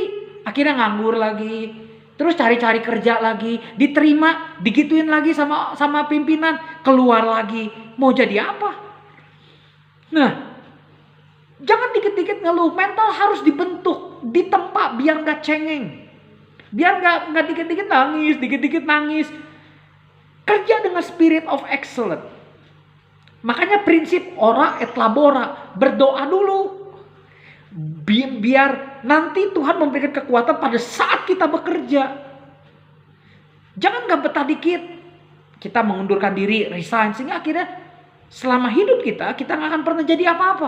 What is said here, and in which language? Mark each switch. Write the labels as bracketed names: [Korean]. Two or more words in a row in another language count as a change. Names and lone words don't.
[Indonesian] Akhirnya nganggur lagi. Terus cari-cari kerja lagi, diterima, digituin lagi sama pimpinan, keluar lagi. Mau jadi apa? Nah, jangan dikit-dikit ngeluh, mental harus dibentuk, ditempa biar nggak cengeng. Biar nggak dikit-dikit nangis, dikit-dikit nangis. Kerja dengan [English] spirit of excellence. [Indonesian] Makanya prinsip [Latin] ora et labora, [Indonesian] berdoa dulu. Biar nanti Tuhan memberikan kekuatan pada saat kita bekerja. Jangan nggak betah dikit, kita mengundurkan diri, resign, sehingga akhirnya selama hidup kita nggak akan pernah jadi apa-apa.